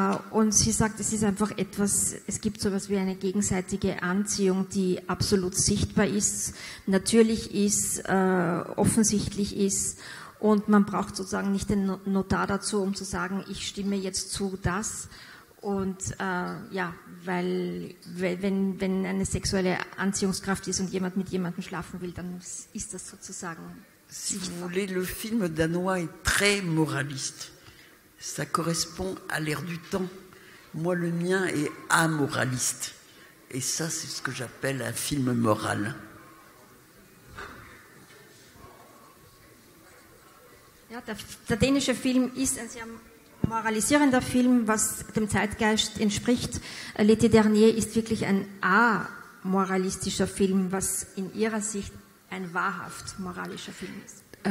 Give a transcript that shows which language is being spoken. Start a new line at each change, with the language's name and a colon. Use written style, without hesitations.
German: Und sie sagt, es ist einfach etwas, es gibt sowas wie eine gegenseitige Anziehung, die absolut sichtbar ist, natürlich ist, offensichtlich ist. Und man braucht sozusagen nicht den Notar dazu, um zu sagen, ich stimme jetzt zu das. Und ja, weil wenn eine sexuelle Anziehungskraft ist und jemand mit jemandem schlafen will, dann ist das sozusagen.
French: Si vous voulez, le film danois est très moraliste. Ça correspond à l'ère du temps. Moi, le mien est amoraliste. Et ça, c'est ce que j'appelle un film moral.
German: Ja, der dänische Film ist ein sehr moralisierender Film, was dem Zeitgeist entspricht. L'été dernier ist wirklich ein amoralistischer Film, was in ihrer Sicht ein wahrhaft moralischer Film ist.